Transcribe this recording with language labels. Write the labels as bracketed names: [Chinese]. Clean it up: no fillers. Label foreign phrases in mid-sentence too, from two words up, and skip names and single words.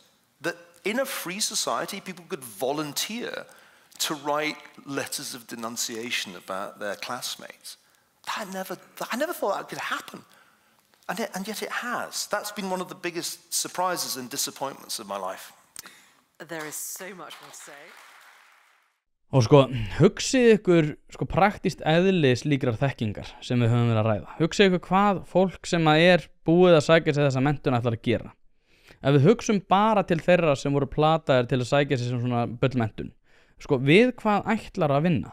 [English] That in a free society, people could volunteer to write letters of denunciation about their classmates. I never thought that could happen. And yet it has. That's been one of the biggest surprises and disappointments of my life. There is so much more to say. [Icelandic] Og sko, hugsið ykkur praktist eðli slíkrar þekkingar sem við höfum verið að ræða. Hugsið ykkur hvað fólk sem er búið að sækja sig þessa menntun ætlar að gera. Ef við hugsum bara til þeirra sem voru plataðir til að sækja sig sem svona bullmenntun, sko, við hvað ætlar að vinna?